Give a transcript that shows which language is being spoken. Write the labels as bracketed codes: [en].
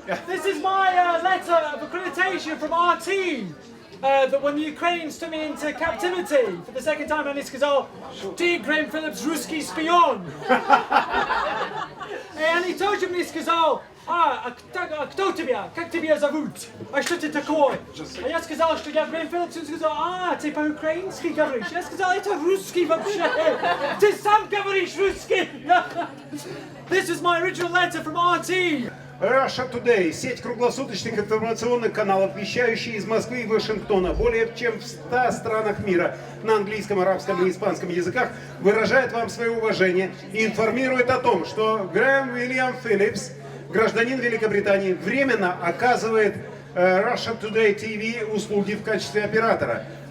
[en] This is my letter of accreditation from our team. That when the Ukrainians took me into captivity for the second time, [ru] они сказал, ты, Graham Phillips, русский шпион. И они тоже мне сказал, а кто тебя? Как тебя зовут? А что ты такой? А я сказал, что я Graham Phillips, он сказал, ты по-украински говоришь? Я сказал, это русский вообще. Ты сам говоришь русский. [en] This is my original letter from our team. [ru] Russia Today – сеть круглосуточных информационных каналов, вещающие из Москвы и Вашингтона более чем в 100 странах мира на английском, арабском и испанском языках, выражает вам свое уважение и информирует о том, что Грэм Уильям Филлипс, гражданин Великобритании, временно оказывает Russia Today TV услуги в качестве оператора.